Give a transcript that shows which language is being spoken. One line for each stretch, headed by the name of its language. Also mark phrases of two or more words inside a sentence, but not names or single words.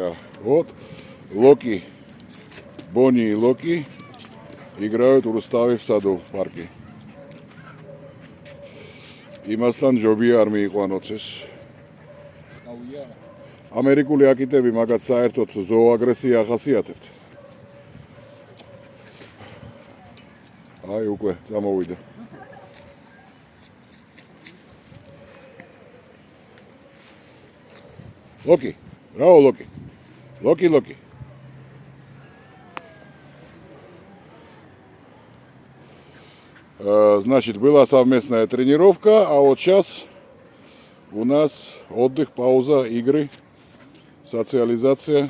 Russian: Да. Вот Локи, Бонни и Локи играют у Рустави в саду в парке.
Georgian: Имასთან ჯობია არ მიიყვანოთ ეს. ამერიკული აკიტები მაგათ საერთოდ ზოოაგრესია ახასიათებთ. აი უკვე წამოვიდა.
Russian: Локи, браво Локи. Локи. Значит, была совместная тренировка, а вот сейчас у нас отдых, пауза, игры, социализация.